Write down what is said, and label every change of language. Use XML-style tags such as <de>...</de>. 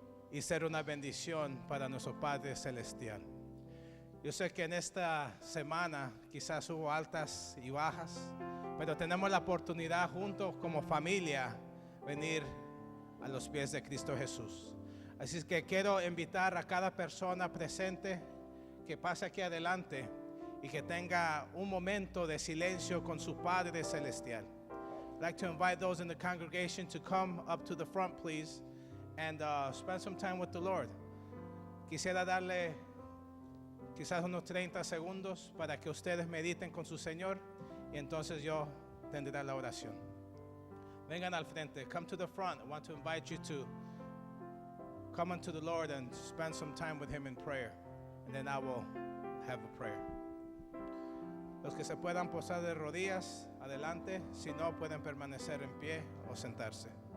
<es>Y ser una bendición para nuestro Padre Celestial. Yo sé que en esta semana quizás hubo altas y bajas, pero tenemos la oportunidad juntos como familia venir a los pies de Cristo Jesús. Así es que quiero invitar a cada persona presente que pase aquí adelante y que tenga un momento de silencio con su Padre Celestial.</es> <en>I'd like to invite those in the congregation to come up to the front, please, and spend some time with the Lord.</en> <es>Quisiera darle quizás unos 30 segundos para que ustedes mediten con su Señor y entonces yo tendré la oración. Vengan al frente.</es> <en>Come to the front. I want to invite you to come unto the Lord and spend some time with Him in prayer. And then I will have a prayer.</en> <es>Los que se puedan posar de rodillas, adelante. Si no, pueden permanecer en pie o sentarse.</es>